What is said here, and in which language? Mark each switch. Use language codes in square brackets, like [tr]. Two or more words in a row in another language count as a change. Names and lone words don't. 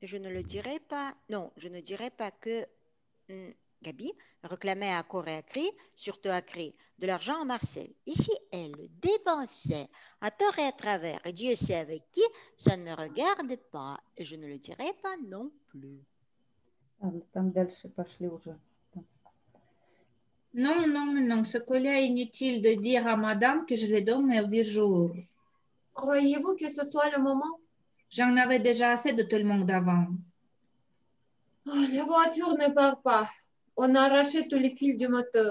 [fr] je ne le dirai pas. Non, je ne dirai pas que Gabi réclamait à corps et à cri, surtout à cri, de l'argent à Marcel. Ici, elle le dépensait à tort et à travers. Et Dieu sait avec qui, ça ne me regarde pas. Et je ne le dirai pas non plus. [ru] Там дальше пошли уже. [fr] Non, non, non, ce collier est inutile de dire à madame que je le donne mes 8 jours. Croyez-vous que ce soit le moment? J'en avais déjà assez de tout le monde avant. Oh, la voiture ne part pas. On a arraché tous les fils du moteur.